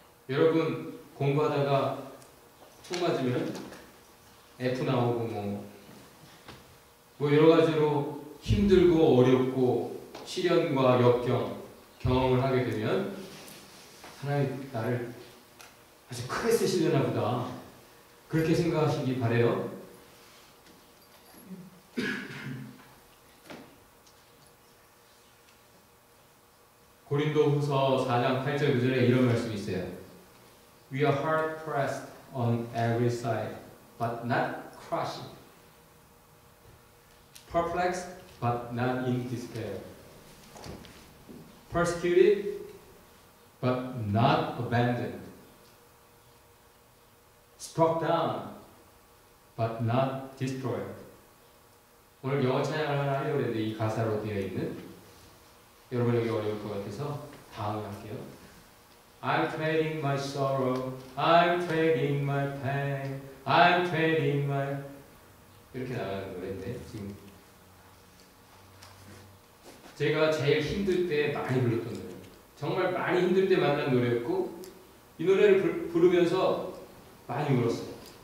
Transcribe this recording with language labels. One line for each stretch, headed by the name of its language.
Korean: 여러분 공부하다가 총 맞으면 F 나오고 뭐 여러 가지로 힘들고 어렵고 시련과 역경 경험을 하게 되면 하나님 나를 아주 크게 쓰시려나 보다 그렇게 생각하시기 바래요. 고린도후서 4장 8절 9절에 이런 말씀이 있어요.
English: We are hard pressed on every side, but not crushed. Perplexed, but not in despair. Persecuted, but not abandoned. Struck down, but not destroyed.
Korean: 오늘 영어 찬양을 하나 하려고 했는데 이 가사로 되어 있는 여러분 여기 어려울 것 같아서 다음에 할게요.
English: I'm trading my sorrow, I'm trading my
Korean: pain, I'm trading my 이렇게 나가는 노래인데 지금 제가 제일 힘들 때 많이 불렀던 노래, 정말 많이 힘들 때 만난 노래였고 이 노래를 부르면서 많이 울었어요.